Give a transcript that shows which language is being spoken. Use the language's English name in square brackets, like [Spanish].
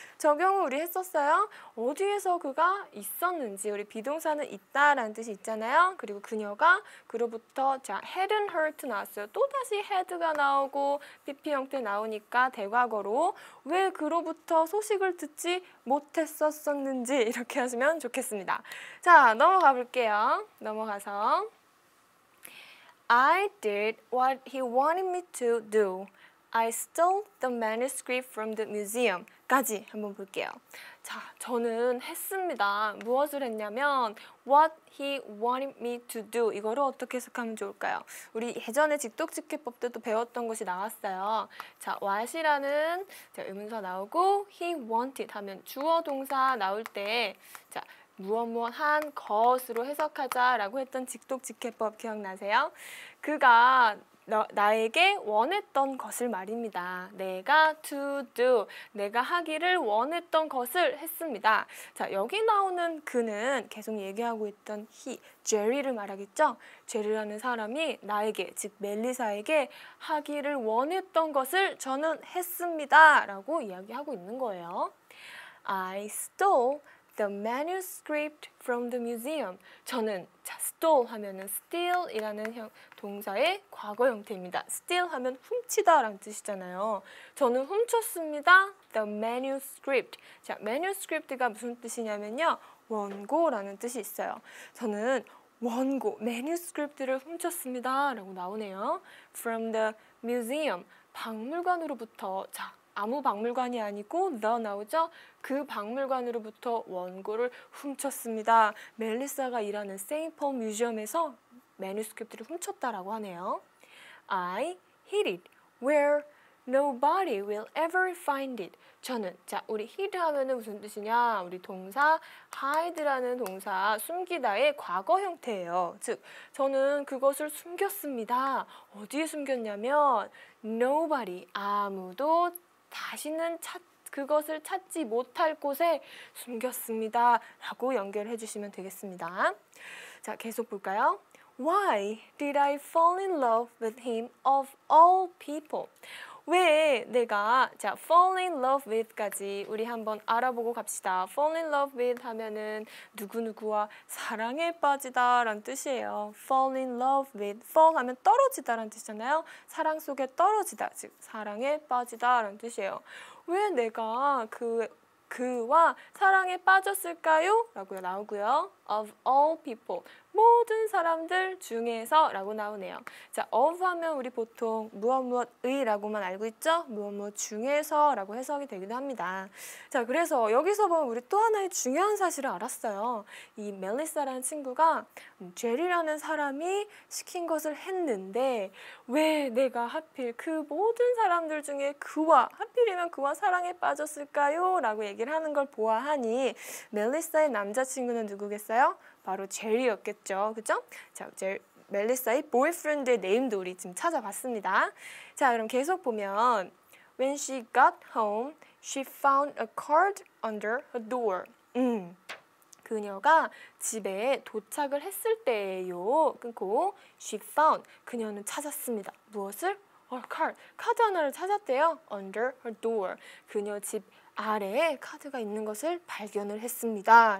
[Korean] 적용을 우리 했었어요. 어디에서 그가 있었는지 우리 비동사는 있다라는 뜻이 있잖아요. 그리고 그녀가 그로부터 자 [English] hadn't heard [Korean] 나왔어요. 또다시 had가 나오고 PP 형태 나오니까 대과거로 왜 그로부터 소식을 듣지 못했었는지 이렇게 하시면 좋겠습니다. 자 넘어가 볼게요. 넘어가서 [English] I did what he wanted me to do. I stole the manuscript from the museum. [Korean] 까지 한번 볼게요. 자, 저는 했습니다. 무엇을 했냐면 [English] what he wanted me to do. [Korean] 이거를 어떻게 해석하면 좋을까요? 우리 예전에 직독직해법 때도 배웠던 것이 나왔어요. 자, what이라는 자, 의문사 나오고 he wanted 하면 주어 동사 나올 때 자, 무엇한 것으로 해석하자라고 했던 직독직해법 기억나세요? 그가 나에게 원했던 것을 말입니다. 내가 [English] to do, [Korean] 내가 하기를 원했던 것을 했습니다. 자, 여기 나오는 그는 계속 얘기하고 있던 he, 제리를 말하겠죠? 제리라는 사람이 나에게, 즉 멜리사에게 하기를 원했던 것을 저는 했습니다. 라고 이야기하고 있는 거예요. [English] I stole the manuscript from the museum. [Korean] 저는 자, stole 하면은 steal이라는 동사의 과거 형태입니다. steal 하면 훔치다라는 뜻이잖아요. 저는 훔쳤습니다. [English] the manuscript. [Korean] 자, manuscript가 무슨 뜻이냐면요. 원고라는 뜻이 있어요. 저는 원고, manuscript를 훔쳤습니다. 라고 나오네요. [English] from the museum. [Korean] 박물관으로부터 자, 아무 박물관이 아니고 the 나오죠? 그 박물관으로부터 원고를 훔쳤습니다. 멜리사가 일하는 세인트 폴 뮤지엄에서 매뉴스크립트를 훔쳤다라고 하네요. [English] I hid it where nobody will ever find it. [Korean] 저는 자 우리 hid 하면은 무슨 뜻이냐? 우리 동사 hide라는 동사 숨기다의 과거 형태예요. 즉 저는 그것을 숨겼습니다. 어디에 숨겼냐면 nobody 아무도 다시는 그것을 찾지 못할 곳에 숨겼습니다. 라고 연결해 주시면 되겠습니다. 자 계속 볼까요? [English] Why did I fall in love with him of all people? [Korean] 왜 내가 자 [English] fall in love with [Korean] 까지 우리 한번 알아보고 갑시다. [English] fall in love with [Korean] 하면은 누구누구와 사랑에 빠지다 라는 뜻이에요. [English] fall in love with fall [Korean] 하면 떨어지다 라는 뜻이잖아요. 사랑 속에 떨어지다 즉 사랑에 빠지다 라는 뜻이에요. 왜 내가 그와 사랑에 빠졌을까요? 라고 나오고요. [English] of all people [Korean] 모든 사람들 중에서 라고 나오네요. 자, of 하면 우리 보통 무엇무엇의 라고만 알고 있죠? 무엇무엇 중에서 라고 해석이 되기도 합니다. 자, 그래서 여기서 보면 우리 또 하나의 중요한 사실을 알았어요. 이 멜리사라는 친구가 제리라는 사람이 시킨 것을 했는데 왜 내가 하필 그 모든 사람들 중에 하필이면 그와 사랑에 빠졌을까요? 라고 얘기를 하는 걸 보아하니 멜리사의 남자친구는 누구겠어요? 바로 제리였겠죠. 그죠? 자, 멜리사의 보이프렌드의 네임도 우리 지금 찾아봤습니다. 자, 그럼 계속 보면 [English] When she got home, she found a card under her door. [Korean] 그녀가 집에 도착을 했을 때예요. 끊고 [English] she found, [Korean] 그녀는 찾았습니다. 무엇을? 카드 하나를 찾았대요. [English] Under her door. [Korean] 그녀 집 아래에 카드가 있는 것을 발견을 했습니다.